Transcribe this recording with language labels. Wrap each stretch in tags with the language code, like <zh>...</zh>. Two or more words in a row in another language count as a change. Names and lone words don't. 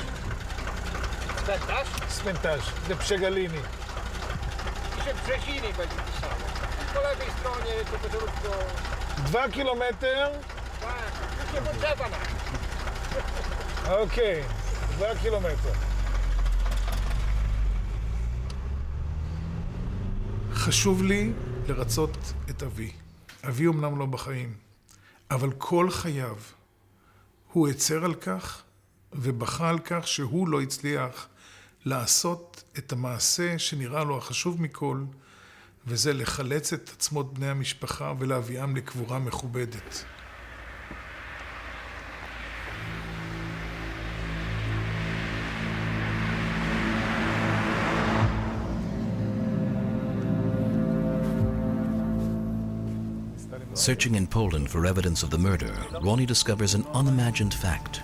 <pl>Cmentarz? Cmentarz, de Przegalini. Pisze Brzeziny będzie pisało. Po lewej stronie to pożarówko... 2 kilometry. Tak, już nie potrzeba nam.</pl> <he>אוקיי, 2 קילומטר. חשוב לי לרצות את אבי. אבי אמנם לא בחיים, אבל כל חייו הוא הצר על כך ובכה על כך שהוא לא הצליח לעשות את המעשה שנראה לו החשוב מכל, וזה לחלץ את עצמות בני המשפחה ולהביאם לקבורה מכובדת.</he> <en>Searching in Poland for evidence of the murder, Rony discovers an unimagined fact.</en>